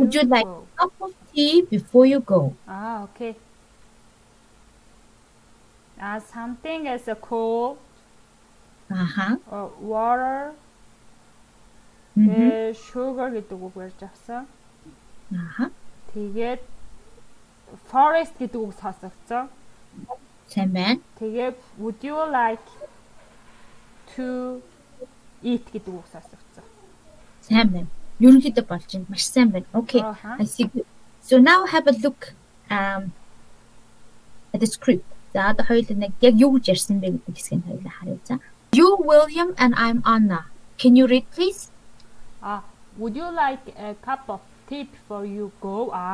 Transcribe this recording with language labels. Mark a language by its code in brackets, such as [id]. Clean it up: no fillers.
[en] Would you like go. A cup of tea before you go? Okay. Something as a cold water, sugar [mn] гэдэг үг ярьж авсан. Тэгээд forest гэдэг үг сонсогдсон. Сайн байна. [en] Тэгээд would you like to eat [mn] гэдэг үг сонсогдсон. Сайн байна. Ерөнхийдөө болж байна. Маш сайн байна. [en] Okay. I see. So now have a look at the script. [mn] За одоо хоёул нэг яг юу гэж ярьсан бэ гэдэг хэсгийг хоёул харъя. [en] За. You, William, and I'm Anna. Can you read, please? Would you like a cup of tea before you go?